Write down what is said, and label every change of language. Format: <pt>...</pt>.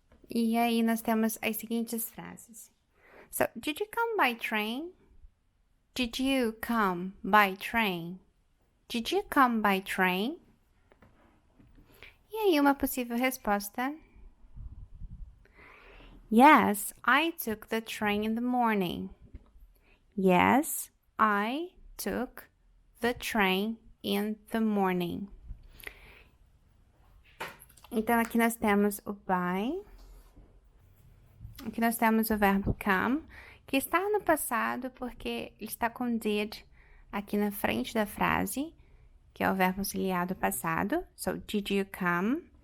<pt>E aí nós temos as seguintes frases.</pt> <en>So, did you come by train? Did you come by train? Did you come by train?</en> <pt>E aí uma possível resposta.</pt> <en>Yes, I took the train in the morning. Yes, I took the train in the morning.</en> <pt>Então, aqui nós temos o by. Aqui nós temos o verbo come, que está no passado porque ele está com did aqui na frente da frase, que é o verbo auxiliar do passado.</pt> <en>So, did you come?</en>